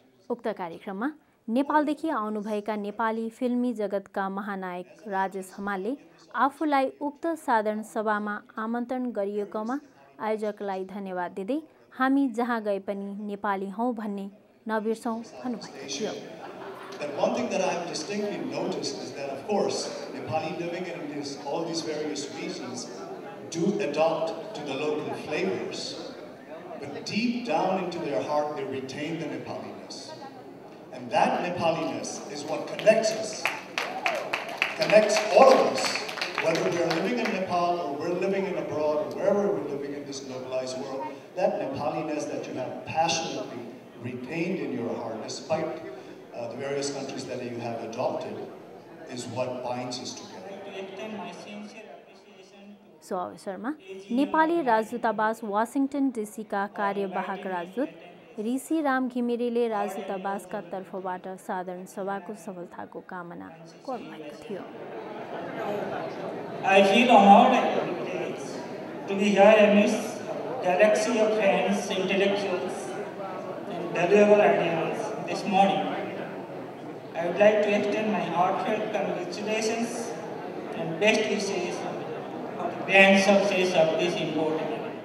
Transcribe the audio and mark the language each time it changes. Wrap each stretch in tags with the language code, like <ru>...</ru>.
<ne>उक्त कार्यक्रममा नेपालदेखि आउनुभएका नेपाली फिल्मी जगतका महानायक राजेश हमालले आफूलाई उक्त साधारण सभामा आमन्त्रण गरिएकोमा आयोजकलाई धन्यवाद दिँदै हामी जहाँ गए पनि नेपाली हौँ भन्ने नबिर्सौँ भन्नुभएको थियो।</ne> <en>That one thing that I've distinctly noticed is that, of course, Nepali living in all these various regions do adopt to the local flavors, but deep down into their heart they retain the Nepaliness. And that Nepaliness is what connects us, connects all of us, whether we're living in Nepal or we're living in abroad or wherever we're living in this globalized world. That Nepaliness that you have passionately retained in your heart, despite the various countries that you have adopted, is what binds us together.</en> <ne>So अवसरमा नेपाली राजदूतावास वाशिङटन डीसीका कार्यवाहक राजदूत ऋषिराम घिमिरेले राजदूतावासका तर्फबाट साधारण सभाको सफलताको कामना गर्नुभएको थियो।</ne> <en>I feel honored and privileged to be here amidst galaxy of friends, intellectuals, and valuable ideas this morning. I would like to extend my heartfelt congratulations and best wishes for the grand success of this important event.</en>